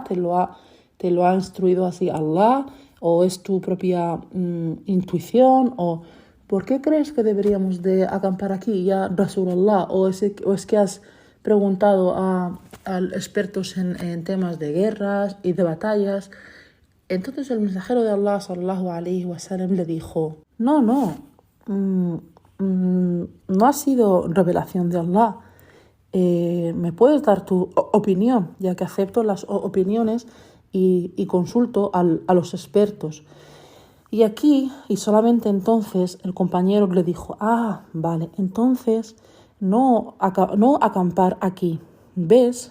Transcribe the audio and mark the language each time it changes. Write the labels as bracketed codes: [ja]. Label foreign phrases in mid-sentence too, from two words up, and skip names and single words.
[es] ¿Te lo ha instruido así Allah? ¿O es tu propia intuición? ¿O por qué crees que deberíamos de acampar aquí, [ar] يا رسول الله? [es] ¿O es que has preguntado a expertos en temas de guerras y de batallas? Entonces el mensajero de Allah [ar] صلى الله عليه وسلم [es] le dijo, no ha sido revelación de Allah. ¿Me puedes dar tu opinión? Ya que acepto las opiniones y consulto a los expertos. Y aquí, y solamente entonces, el compañero le dijo, vale, entonces no acampar aquí, ¿ves?